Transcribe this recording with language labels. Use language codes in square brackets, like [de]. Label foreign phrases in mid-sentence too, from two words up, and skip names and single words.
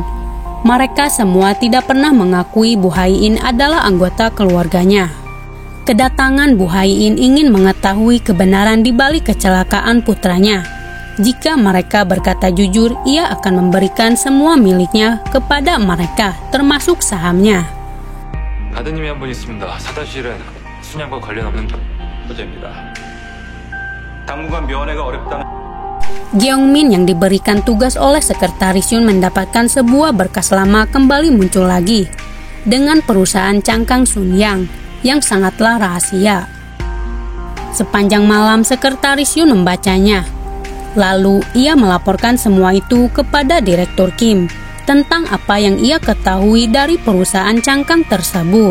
[id] Mereka semua tidak pernah mengakui Bu Hai-in adalah anggota keluarganya. Kedatangan Bu Haiin ingin mengetahui kebenaran di balik kecelakaan putranya. Jika mereka berkata jujur, ia akan memberikan semua miliknya kepada mereka, termasuk sahamnya. [ko] 아드님이 한 분 있습니다. 사다실은 순양과 관련 없는 소재입니다. 당분간 면회가 어렵다는. [id] Gyeongmin yang diberikan tugas oleh Sekretaris Yun mendapatkan sebuah berkas lama kembali muncul lagi dengan perusahaan cangkang Sunyang yang sangatlah rahasia. Sepanjang malam Sekretaris Yun membacanya. Lalu ia melaporkan semua itu kepada Direktur Kim tentang apa yang ia ketahui dari perusahaan cangkang tersebut.